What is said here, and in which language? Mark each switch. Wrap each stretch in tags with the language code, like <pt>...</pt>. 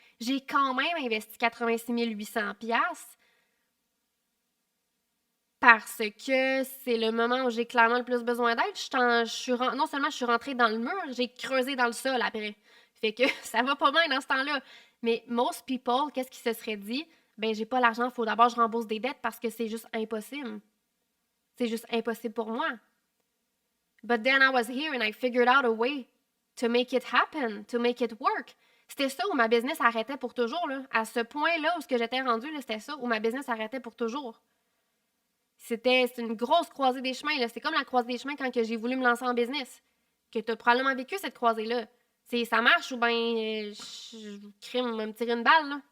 <fr>J'ai quand même investi 86 800 piastres parce que c'est le moment où j'ai clairement le plus besoin d'aide. Non seulement je suis rentrée dans le mur, j'ai creusé dans le sol après. Fait que ça va pas bien dans ce temps-là. Mais</fr> <en>most people,</en> <fr>qu'est-ce qu'ils se seraient dit? Ben, j'ai pas l'argent, il faut d'abord que je rembourse des dettes parce que c'est juste impossible. C'est juste impossible pour moi.</fr> <en>But then I was here and I figured out a way to make it happen, to make it work.</en> <fr>C'était ça où ma business arrêtait pour toujours. Là. À ce point-là où j'étais rendue, c'était ça où ma business arrêtait pour toujours. C'est une grosse croisée des chemins. Là. C'est comme la croisée des chemins quand j'ai voulu me lancer en business. Que tu as probablement vécu cette croisée-là. Ça marche ou bien je crime me tirer une balle. Là.</fr>